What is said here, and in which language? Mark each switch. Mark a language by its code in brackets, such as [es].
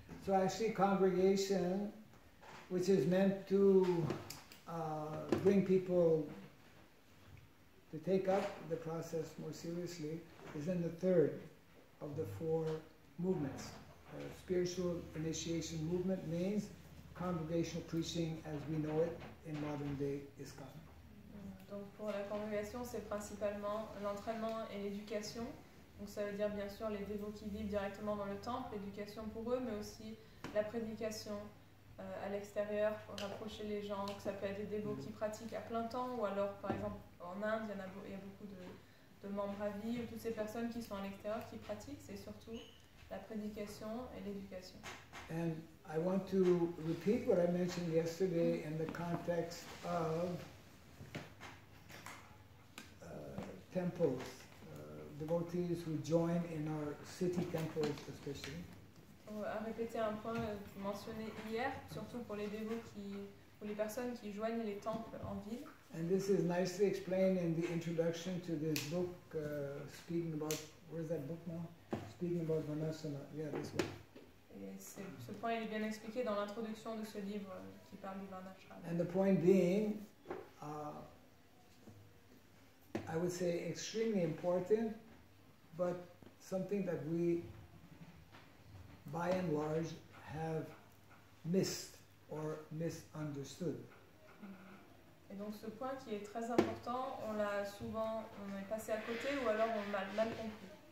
[en] So actually congregation, which is meant to bring people to take up the process more seriously, is in the third of the 4 movements. Spiritual initiation movement means congregational preaching as we know it in modern day ISKCON. [fr] Donc pour la congrégation, c'est principalement l'entraînement et l'éducation. Donc ça veut dire bien sûr les dévots qui vivent directement dans le temple, l'éducation pour eux, mais aussi la prédication à l'extérieur pour rapprocher les gens, que ça peut être des dévots qui pratiquent à plein temps, ou alors par exemple en Inde, il y a beaucoup de membres à vie, ou toutes ces personnes qui sont à l'extérieur qui pratiquent, c'est surtout la prédication et l'éducation. [en] And I want to repeat what I mentioned yesterday in the context of temples, devotees who join in our city temples especially. [fr] On va répéter un point mentionné hier, surtout pour les dévots pour les personnes qui joignent les temples en ville. [en] And this is nicely explained in the introduction to this book, speaking about, where's that book now? Speaking about Varnasana, yeah, this one. [fr] Et ce point il est bien expliqué dans l'introduction de ce livre qui parle du Varnashram. [en] And the point being, I would say extremely important, but something that we, by and large, have missed or misunderstood. [fr] Et donc ce point qui est très important, on est passé à côté ou alors on l'a mal compris.